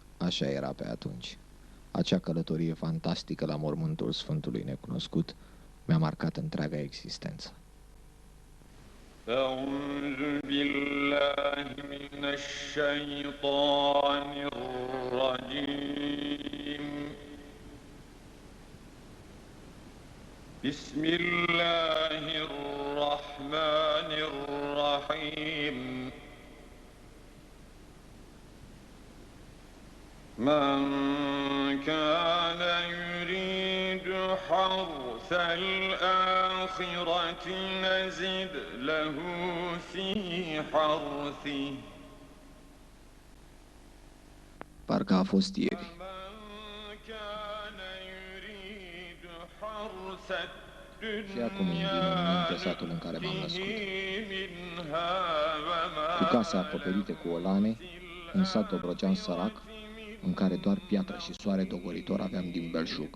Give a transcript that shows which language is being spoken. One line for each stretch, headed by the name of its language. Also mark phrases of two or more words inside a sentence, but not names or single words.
Romanian: Așa era pe atunci. Acea călătorie fantastică la mormântul Sfântului Necunoscut mi-a marcat întreaga existență.
Arabic: أعوذ بالله من الشيطان الرجيم بسم الله الرحمن الرحيم من كان يريد حرث الآخرة نزد له في حرثه.
Romanian: Parcă a fost ieri. Și acum îmi vine în minte satul în care m-am născut. Cu case acoperite cu olane, un sat dobrogean sărac, în care doar piatră și soare dogoritor aveam din belșug.